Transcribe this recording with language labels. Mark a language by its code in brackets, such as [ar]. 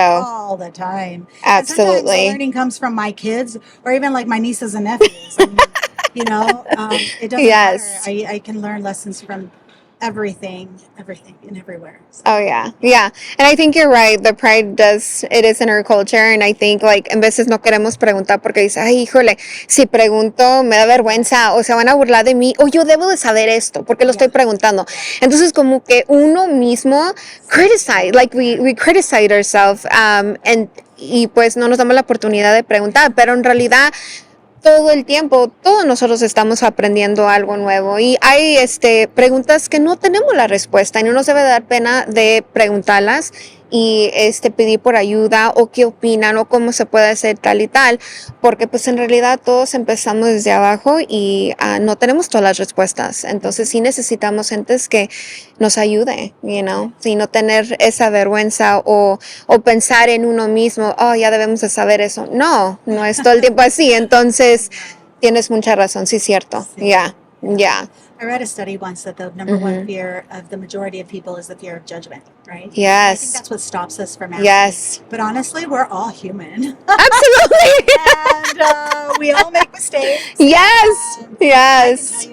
[en] all the time. absolutely. And sometimes the learning comes from my kids, or even like my nieces and nephews. I mean, it doesn't matter. I can learn lessons from everything and everywhere. So. Oh, yeah. And I think you're right. The pride it is in our culture. And I think, [es] en veces no queremos preguntar porque dice, ay, híjole, si pregunto me da vergüenza, o se van a burlar de mí, o yo debo de saber esto, porque lo estoy preguntando. Entonces, como que uno mismo [en] we criticize ourselves, [es] y pues no nos damos la oportunidad de preguntar, pero en realidad todo el tiempo, todos nosotros estamos aprendiendo algo nuevo, y hay preguntas que no tenemos la respuesta, y no nos debe dar pena de preguntarlas y pedir por ayuda, o qué opinan, o cómo se puede hacer tal y tal, porque pues en realidad todos empezamos desde abajo y no tenemos todas las respuestas. Entonces sí necesitamos gentes que nos ayude, y no tener esa vergüenza o pensar en uno mismo, ya debemos de saber eso. No es todo el tiempo así. Entonces tienes mucha razón, sí, cierto. [en] Yeah. I read a study once that the number one fear of the majority of people is the fear of judgment, right? Yes. I think that's what stops us from asking. Yes. But honestly, we're all human. Absolutely. And we all make mistakes. Yes. Yes.